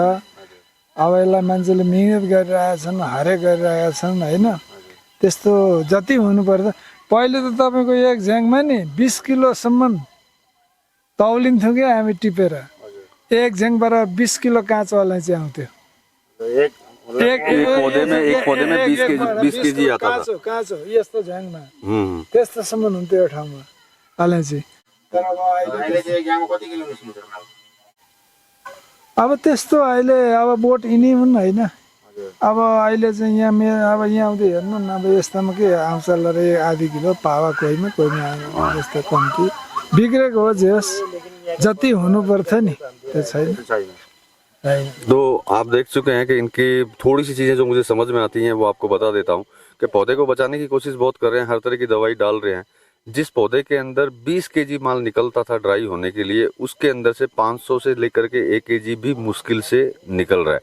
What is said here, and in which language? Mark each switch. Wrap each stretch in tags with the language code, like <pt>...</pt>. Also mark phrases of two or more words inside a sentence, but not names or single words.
<ne>अब यसलाई मान्छेले मिहिनेत गरिरहेछन्, हरेक गरिरहेका छन् होइन। त्यस्तो जति हुनुपर्छ, पहिले त तपाईँको एक झ्याङमा नि 20 किलोसम्म तौलिन्थ्यो क्या हामी टिपेर। एक झ्याङबाट 20 किलो काँचो अलैँची आउँथ्यो। एक</ne> <hi>एक पौधे में 20 केजी आता था।</hi> <ne>काँचो यस्तो झ्याङमा त्यस्तोसम्म हुन्थ्यो यो ठाउँमा अलैँची। तर अहिले चाहिँ गाउँमा कति किलो निस्किन्छ? अब त्यस्तो अहिले अब बोट यिनी हुन् होइन। अब अहिले चाहिँ यहाँ अब यहाँ आउँदै हेर्नु न, अब यस्तोमा के आउँछ ल रे, आधी किलो पावा कोहीमा यस्तो कम्ती बिग्रेको हो। जे होस् जति हुनु पर्थ्यो नि त्यो छैन।</ne> <hi>तो आप देख चुके हैं कि इनकी थोड़ी सी चीजें जो मुझे समझ में आती हैं वो आपको बता देता हूँ कि पौधे को बचाने की कोशिश बहुत कर रहे हैं, हर तरह की दवाई डाल रहे हैं। जिस पौधे के अंदर 20 केजी माल निकलता था ड्राई होने के लिए, उसके अंदर से 500 से लेकर के 1 केजी भी मुश्किल से निकल रहा है।</hi>